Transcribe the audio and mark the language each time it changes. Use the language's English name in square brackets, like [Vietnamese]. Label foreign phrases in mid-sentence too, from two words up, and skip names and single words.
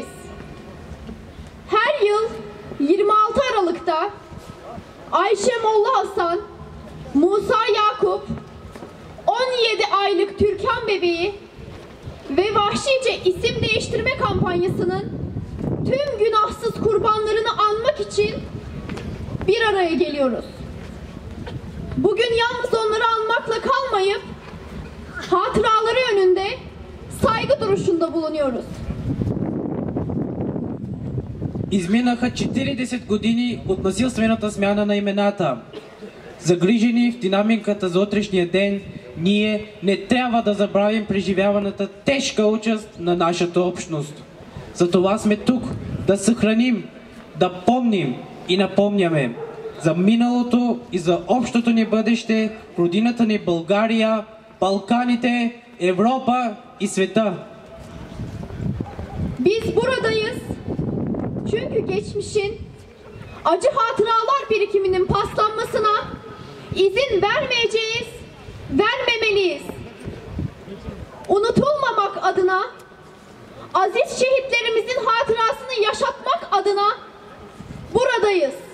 [Turkish] Her yıl 26 Aralık'ta Ayşe Molla Hasan, Musa Yakup, 17 aylık Türkan bebeği ve vahşice isim değiştirme kampanyasının tüm günahsız kurbanlarını anmak için bir araya geliyoruz. Bugün yalnız onları anmakla kalmayıp hatıraları önünde saygı duruşunda bulunuyoruz. [Bulgarian] Изминаха 40 години от насилствената смяна на имената. Загрижени в динамиката за утрешния ден, ние не трябва да забравим преживяваната тежка участ на нашата общност. Затова сме тук да съхраним, да помним и напомняме за миналото и за общото ни бъдеще в родината ни България, Балканите, Европа и света. [Turkish] Biz buradayız. Çünkü geçmişin acı hatıralar birikiminin paslanmasına izin vermeyeceğiz, vermemeliyiz. Unutulmamak adına, aziz şehitlerimizin hatırasını yaşatmak adına buradayız.